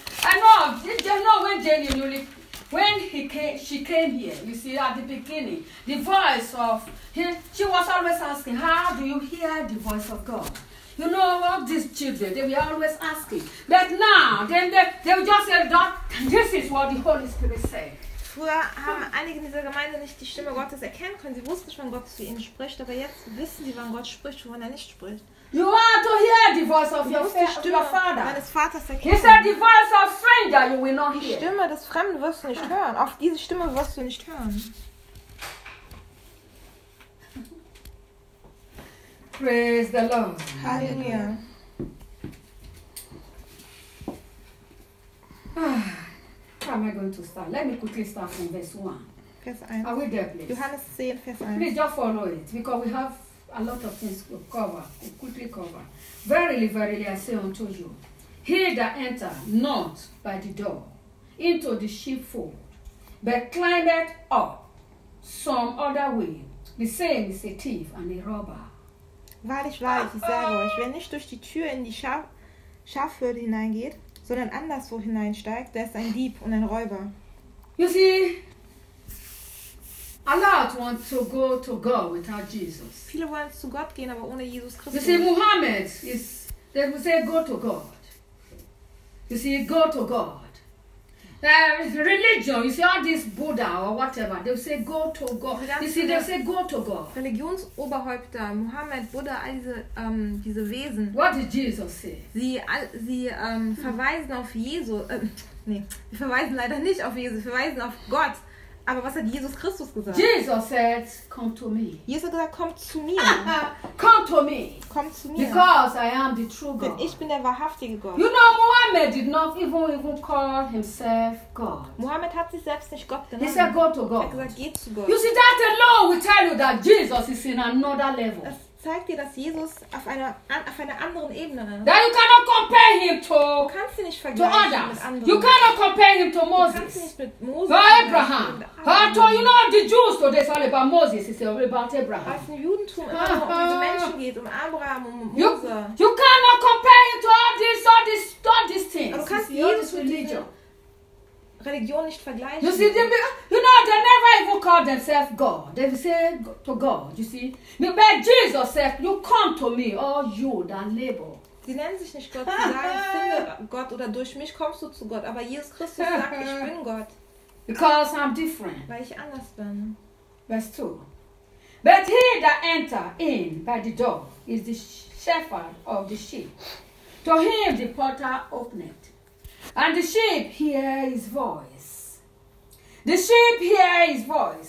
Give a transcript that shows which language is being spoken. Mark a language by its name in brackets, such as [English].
[English] I know, you know when Jenny newly, when he came, she came here, you see, at the beginning, the voice of, she was always asking, how do you hear the voice of God? You know what these children, they were always asking. But now, they will just say, that this is what the Holy Spirit said. [German] Früher haben einige in dieser Gemeinde nicht die Stimme Gottes erkennen können. Sie wussten schon, Gott zu ihnen spricht, aber jetzt wissen sie, wann Gott spricht und wann er nicht spricht. [English] You want to hear the voice of your [German] Stimme [English] Father. [German] Meines Vaters erkennen. [English] He said the voice of stranger you will not hear. [German] Die Stimme des Fremden wirst du nicht hören. Auch diese Stimme wirst du nicht hören. [English] Praise the Lord. [German] Halleluja. [English] Am I going to start? Let me quickly start from verse 1. [German] Vers 1. [English] Are we there, please? [German] Johannes 10, Vers 1. [English] Please just follow it, because we have a lot of things to cover, to quickly cover. Verily, verily, I say unto you, he that enter not by the door into the sheepfold, but climbeth up some other way, the same is a thief and a robber. [German] Wahrlich, wahrlich, ich sage euch, wer nicht durch die Tür in die Schafhürde hineingeht, sondern anderswo hineinsteigt, der ist ein Dieb und ein Räuber. [English] You see, a lot want to go to God without Jesus. [German] Viele wollen zu Gott gehen, aber ohne Jesus Christus. [English] You see, Muhammad is, they will say, go to God. You see, go to God. There is religion, you see, all this Buddha or whatever, they will say, go to God. You see, they will say, go to God. [German] Religionsoberhäupter, Muhammad, Buddha, all diese, diese Wesen. [English] What did Jesus say? [German] Sie verweisen auf Jesus, sie verweisen leider nicht auf Jesus, sie verweisen auf Gott. Aber was hat Jesus Christus gesagt? [English] Jesus said, come to me. [German] Jesus hat gesagt, komm zu mir. [English] Come to me. [German] Komm zu mir. [English] Because I am the true God. [German] Denn ich bin der wahrhaftige Gott. [English] You know, Muhammad did not even call himself God. [German] Muhammad hat sich selbst nicht Gott genannt. [English] He said, go to God. [German] Er hat gesagt, geh zu Gott. [English] You see, that alone will tell you that Jesus is in another level. [German] Das zeigt dir, dass Jesus auf einer anderen Ebene ist. [English] That you cannot compare him to. [German] Du kannst ihn nicht vergleichen [English] to [German] mit anderen. [English] You cannot compare him to Moses. [German] Moses [English] or Abraham. Abraham. You know the Jews today is all about Moses. It's all about Abraham. [German] Was im Judentum um diese Menschen geht, um Abraham, um Mose. [English] You cannot compare him to all these things. [German] Du kannst Jesus mit dieser Religion nicht vergleichen. [English] You see, you know they never even call themselves God. They say to God. You see, but Jesus said, "You come to me, all you that labor." [German] Sie nennen sich nicht Gott, sie sagen, finde Gott oder durch mich kommst du zu Gott. Aber Jesus Christus sagt, ich bin Gott. [English] Because I'm different. [German] Weil ich anders bin. [English] Verse 2. But he that enter in by the door is the shepherd of the sheep. To him the porter openeth. And the sheep hear his voice. The sheep hear his voice.